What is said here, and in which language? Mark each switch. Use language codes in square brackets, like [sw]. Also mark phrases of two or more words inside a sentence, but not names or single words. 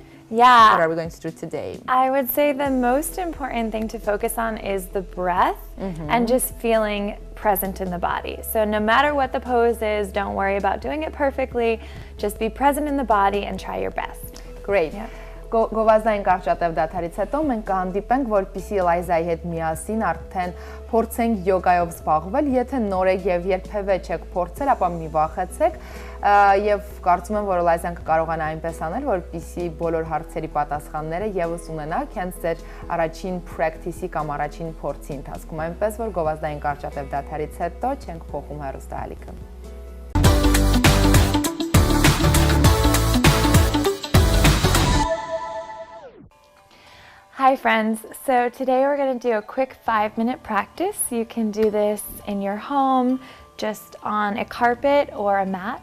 [en] Yeah. What are we going to do today? I would say the most important thing to focus on is the breath and just feeling present in the body. So no matter what the pose is, don't worry about doing it perfectly. Just be present in the body and try your best. Great. Yeah. [hy] Գովազդային կարճատև դադարից հետո մենք կհանդիպենք, որպեսզի Էլայզայի հետ միասին արդեն փորձենք յոգայով զբաղվել։ Եթե նոր եք եւ երբևէ չեք փորձել, ապա մի վախեցեք եւ կարծում եմ, որ Էլայզան կկարողանա այնպես անել, որպեսզի բոլոր հարցերի պատասխանները եւս ունենաք հենց ձեր առաջին practice-ի կամ առաջին փորձի ընթացքում։ Այնպես որ գովազդային կարճատև դադարից հետո չենք փոխում հեռուստաալիքը։ [en] Hi friends, so today we're going to do a quick 5-minute practice. You can do this in your home, just on a carpet or a mat.